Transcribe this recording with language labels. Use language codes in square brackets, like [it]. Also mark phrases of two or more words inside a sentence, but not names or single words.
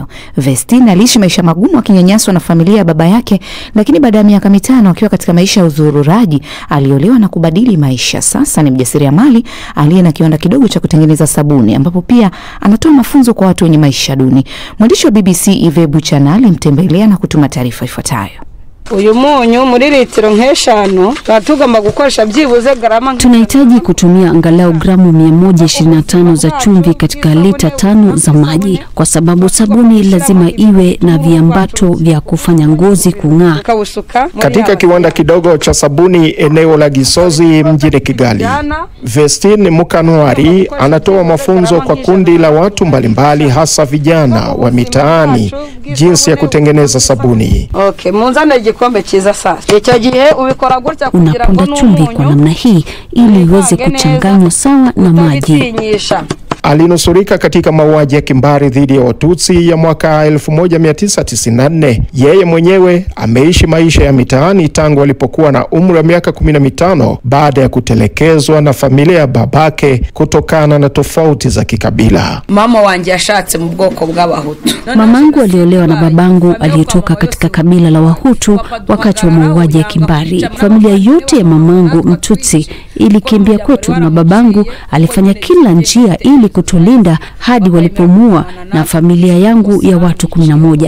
[sw] Vestine aliishi maisha magumu akinyanyaswa na familia ya baba yake, lakini baada ya miaka 5 akiwa katika maisha ya uzururaji, aliolewa na kubadili maisha. Sasa ni mjasiriamali aliye na kiwanda kidogo cha kutengeneza sabuni, ambapo pia anatoa mafunzo kwa watu wenye maisha duni. Mwandishi wa BBC Yves Buchana alimtembelea na kutuma taarifa ifuatayo. [rw] Uyu munyu muri litiro nk'eshanu batugomba gukoresha byibuze garama. [sw] Tunahitaji kutumia angalau gramu 125 za chumvi katika lita 5 za maji, kwa sababu sabuni lazima iwe na viambato vya kufanya ngozi kung'aa. Katika kiwanda kidogo cha sabuni eneo la Gisozi mjini Kigali, Vestine Mukanwari anatoa mafunzo kwa kundi la watu mbalimbali, hasa vijana wa mitaani, jinsi ya kutengeneza sabuni. [rw] Munzana igikombe cyiza sasa. Icyo gihe ubikora gutya kugira ngo [sw] chumvi kwa namna hii ili iweze kuchanganywa sawa na maji. Alinusurika katika mauaji ya kimbari dhidi ya Watutsi ya mwaka 1994. Yeye mwenyewe ameishi maisha ya mitaani tangu alipokuwa na umri wa miaka 15 baada ya kutelekezwa na familia ya babake kutokana na tofauti za kikabila. [rw] Mama wangu yashatse mu bwoko bw'Abahutu. [sw] Mamangu aliolewa na babangu aliyetoka katika kabila la Wahutu wakati wa mauaji ya kimbari. Familia yote ya mamangu Mtutsi ilikimbia kwetu na babangu alifanya kila njia ili kutulinda hadi walipomua na familia yangu ya watu 11.